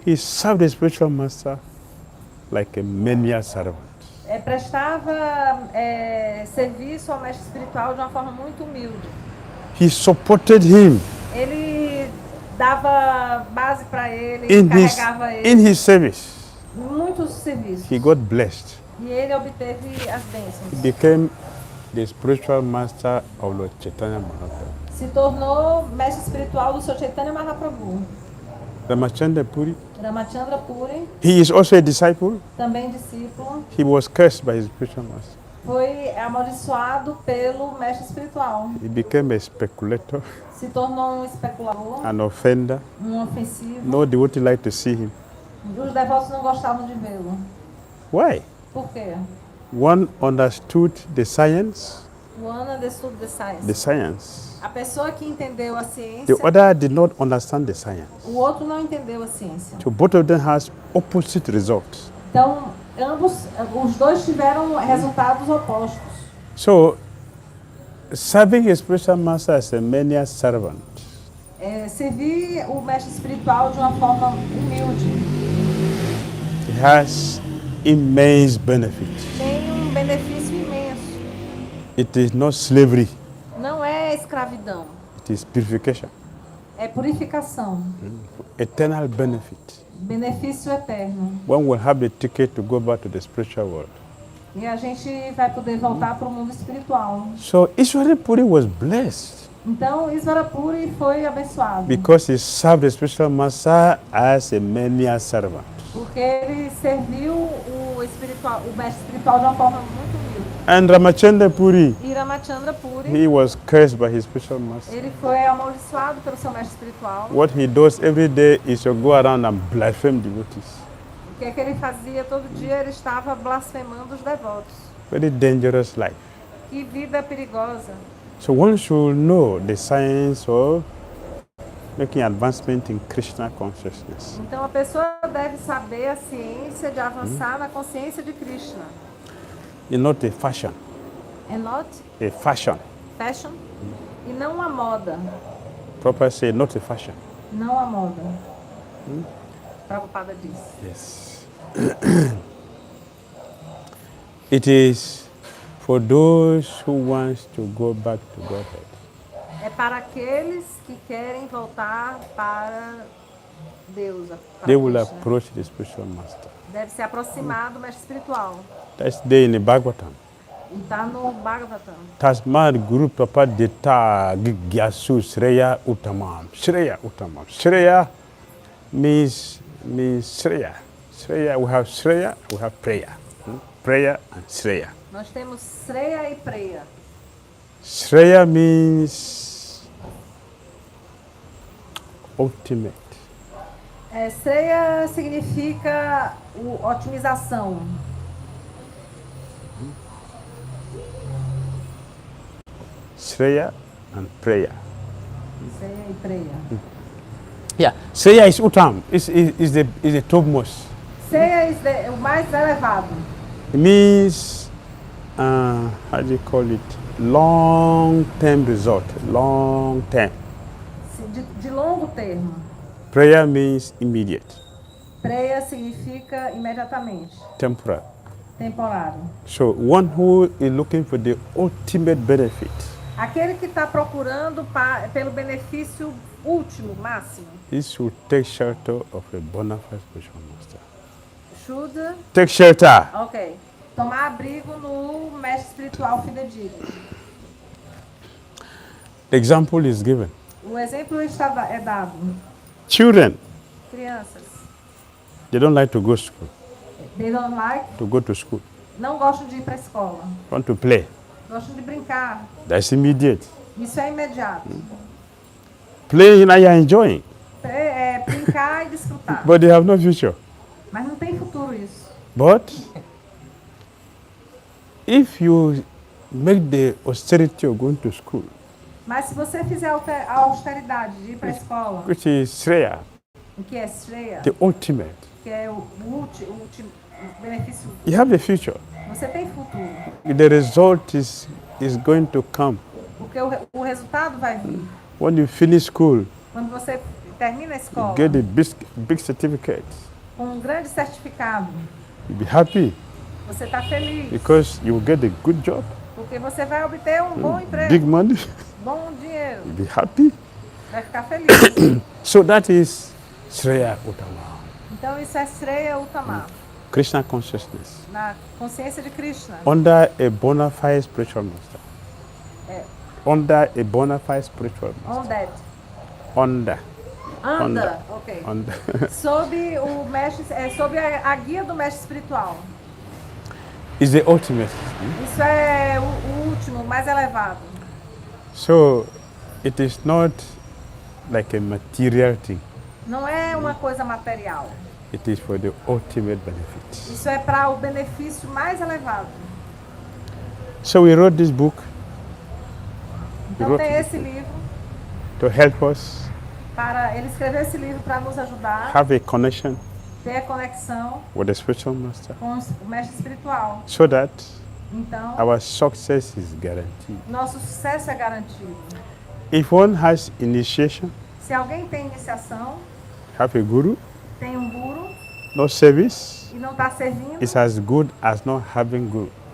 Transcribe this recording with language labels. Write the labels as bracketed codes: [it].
[en] he served the spiritual master like a menial servant. [pt] Prestava serviço ao mestre espiritual de uma forma muito humilde. [en] He supported him [pt] Ele dava base para ele, [en] in [pt] carregava ele. [en] his service. [pt] Muitos serviços. [en] He got blessed. [pt] E ele obteve as bênçãos. [en] He became the spiritual master of Lord Chaitanya Mahaprabhu. [pt] Se tornou mestre espiritual do Sr. Chaitanya Mahaprabhu. [en] Ramachandra Puri, [pt] Ramachandra Puri, [en] he is also a disciple. [pt] também discípulo, [en] He was cursed by his spiritual master. [pt] foi amaldiçoado pelo mestre espiritual. [en] He became a speculator, [pt] Se tornou um especulador, [en] an offender. [pt] ofensivo. [en] No devotee liked to see him. [pt] Os devotos não gostavam de vê-lo. [en] Why? [pt] Por quê? [en] One understood the science, One understood the the science. [pt] A pessoa que entendeu a ciência, [en] The other did not understand the science. [pt] o outro não entendeu a ciência. [en] So both of them has opposite results. [pt] Então, os dois tiveram resultados opostos. [en] So serving a spiritual master as a menial servant [pt] Servir o mestre espiritual de uma forma humilde [en] has immense benefit. [pt] tem benefício imenso. [en] It is not slavery, [pt] Não é escravidão, [en] it is purification. [pt] É purificação. [en] Eternal benefit. [pt] Benefício eterno. [en] One will have the ticket to go back to the spiritual world. [pt] E a gente vai poder voltar para o mundo espiritual. [en] So Ishwarapuri was blessed [pt] Então, Isvarapuri foi abençoado. [en] because he served the spiritual master as a menial servant. [pt] Porque ele serviu o mestre espiritual de uma forma muito humilde. [en] And Ramachandra Puri, [pt] E Ramachandra Puri, [en] he was cursed by his spiritual master. [pt] ele foi amaldiçoado pelo seu mestre espiritual. [en] What he does every day is to go around and blaspheme devotees. [pt] O que é que ele fazia todo dia? Ele estava blasfemando os devotos. [en] Very dangerous life. [pt] Que vida perigosa. [en] So one should know the science of making advancement in Krishna consciousness. [pt] Então a pessoa deve saber a ciência de avançar na consciência de Krishna. [en] It's not a fashion. [pt] É not [en] A fashion. [pt] fashion e não a moda. [en] Proper say not a fashion. [pt] Não a moda. Prabhupada diz. [en] Yes. It is for those who want to go back to Godhead. [pt] É para aqueles que querem voltar para Deus. Para [en] They will [pt] Krishna. [en] approach the spiritual master. [pt] Deve se aproximar do mestre espiritual. [en] That's there in the Bhagavatam. [pt] E está no Bhagavatam. [sa] Tasmad Guru Papa Dita Gyasu Shreya Uttamam. Shreya Uttamam. [en] Shreya means Shreya. Shreya, we have Shreya, we have prayer. Prayer and Shreya. [pt] Nós temos Shreya e Preya. [en] Shreya means ultimate. [pt] Shreya significa otimização. [en] Shreya and prayer. [pt] Shreya e Preya. [en] Yeah, Shreya is Uttam, is the topmost. [pt] Shreya é o mais elevado. [en] It means, how do you call it? Long-term result, long-term. [pt] De longo termo. [en] Prayer means immediate, [pt] Preya significa imediatamente. [en] temporal. [pt] Temporário. [en] So one who is looking for the ultimate benefit, [pt] Aquele que está procurando pelo benefício último, máximo. [en] he should take shelter of a bona fide spiritual master. Should, Take shelter. [pt] ok. Tomar abrigo no mestre espiritual fidedigno. [en] The example is given. [pt] O exemplo é dado. [en] Children, [pt] Crianças. [en] they don't like to go to school, They don't like, to go to school, [pt] não gostam de ir para a escola. [en] want to play. [pt] Gostam de brincar. [en] That's immediate. [pt] Isso é imediato. [en] Playing and you're enjoying, [pt] É brincar e desfrutar. [en] but they have no future. [pt] Mas não tem futuro isso. [en] But if you make the austerity of going to school, [pt] Mas se você fizer a austeridade de ir para a escola, [en] which is Shreya, [pt] o que é Shreya, [en] the ultimate, [pt] que é o último benefício, [en] you have a future. [pt] você tem futuro. [en] The result is going to come. [pt] Porque o resultado vai vir. [en] When you finish school, [pt] Quando você termina a [en] you [pt] escola [en] get a big certificate. [pt] com um grande certificado, [en] You'll be happy [pt] você está feliz. [en] because you will get a good job, [pt] Porque você vai obter um bom emprego, [en] big money. [pt] bom dinheiro. [en] You'll be happy. [pt] Vai ficar feliz. [en] So that is Shreya Uttama, [pt] Então isso é Shreya Uttama, [en] Krishna consciousness, [pt] na consciência de Krishna. [en] under a bona fide spiritual master. [pt] É, [en] Under a bona fide spiritual master. on that. Under. [pt] Anda, ok. [en] Under. [pt] Sob o mestre, sob a guia do mestre espiritual. [en] Is the ultimate. [pt] Isso é o último, o mais elevado. [en] So it is not like a material thing. [pt] Não é uma coisa material. [en] It is for the ultimate benefit. [pt] Isso é para o benefício mais elevado. [en] So we wrote this book [pt] Então [en] wrote [pt] tem it. esse livro [en] to help us [pt] ele escreveu esse livro para nos ajudar [en] have a connection [pt] ter a conexão [en] with the spiritual master [pt] com o mestre espiritual. [en] so that [pt] Então, [en] our success is guaranteed. [pt] nosso sucesso é garantido. [en] If one has initiation, [pt] Se alguém tem iniciação, [en] have a guru, [pt] tem um guru [en] no service, [pt] e não está servindo, [en] it's as good as not having guru.